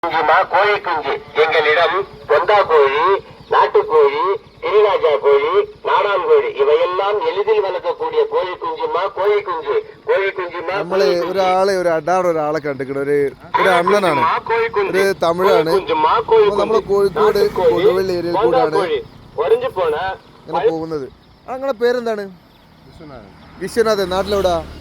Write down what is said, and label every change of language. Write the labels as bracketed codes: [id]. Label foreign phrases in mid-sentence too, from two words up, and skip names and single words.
[ta] கோழி குஞ்சு எங்களிடம் பொந்தா கோழி, நாட்டுக்கோழி, கிரிராஜா கோழி, நாடான் கோழி இவையெல்லாம் எளிதில் வளர்க்கக்கூடிய கோழി குஞ்சுமா கோழி കുഞ്ചു. [ml] നമ്മള് ഒരാളെ കണ്ടിരിക്കണ ഒരു അണ്ണനാണ്, ഒരു തമിഴാണ്. നമ്മളെ കോഴിക്കോട് കൊടുവള്ളി ഏരിയയിൽ കൂടാണ് ഇങ്ങനെ പോകുന്നത്. നിങ്ങളെ പേരെന്താണ്? വിശ്വനാഥൻ. നാട്ടിലെവിടാ?